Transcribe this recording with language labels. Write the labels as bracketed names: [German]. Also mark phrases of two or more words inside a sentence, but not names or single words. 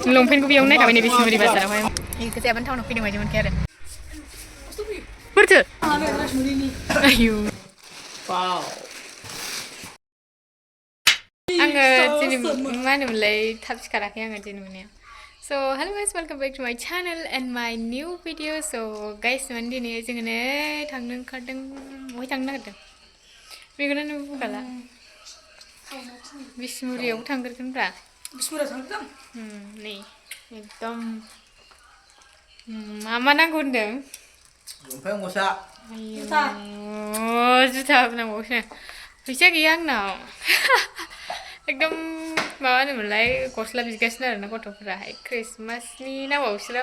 [Bodo] लंपेन्टखौ बेयावनो नायखाबाय नै बिसमुरि बाजारावहाय बेखौ जायाबानो टाउनाव फैदों बायदि मोनखायो आरो बोरथो आयु आङो दिनै मा होनोमोनलाय थाब सिखाराखै आङो दिनै मोनायाव [English] So hello guys, welcome back to my channel and my new video. So guys, [Bodo] माने दिनै जोङो नै थांनो ओंखारदों बहाय थांनो नागिरदों बेखौनो बुंखाला बिसमुरियाव थांगोरगोनब्रा बिसमुरियाव थांगोन नै एकदम मा नांगौ होनदों लंपेन्ट गस्ला जुथा नांबावोसो फैसा गैया आंनाव एकदम माबा होनोमोनलाय गस्ला बिगासिनो आरोना गथ'फोराहाय क्रिसमासनि नामाव बिसोरो